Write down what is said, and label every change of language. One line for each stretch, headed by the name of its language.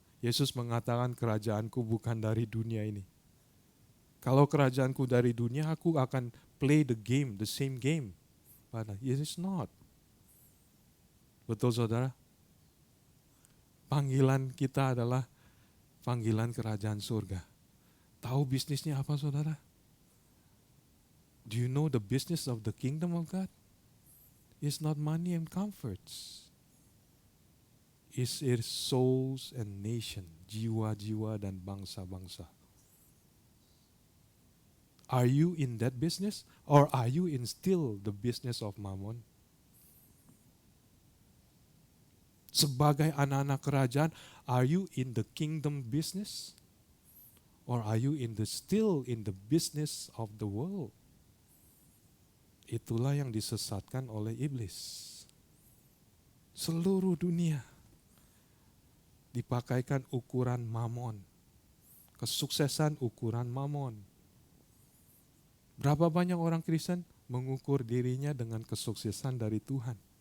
Indonesian: Yesus mengatakan kerajaanku bukan dari dunia ini. Kalau kerajaanku dari dunia, aku akan
English: play the game, the same game. But it is not.
Indonesian: Betul saudara? Panggilan kita adalah panggilan kerajaan surga. Tahu bisnisnya apa saudara?
English: Do you know the business of the kingdom of God? It's not money and comforts. It's souls and nation,
Indonesian: jiwa-jiwa dan bangsa-bangsa.
English: Are you in that business or are you in still the business of mammon?
Indonesian: Sebagai anak-anak kerajaan,
English: are you in the kingdom business? Or are you still in the business of the world?
Indonesian: Itulah yang disesatkan oleh iblis. Seluruh dunia dipakaikan ukuran mamon. Kesuksesan ukuran mamon. Berapa banyak orang Kristen mengukur dirinya dengan kesuksesan dari Tuhan?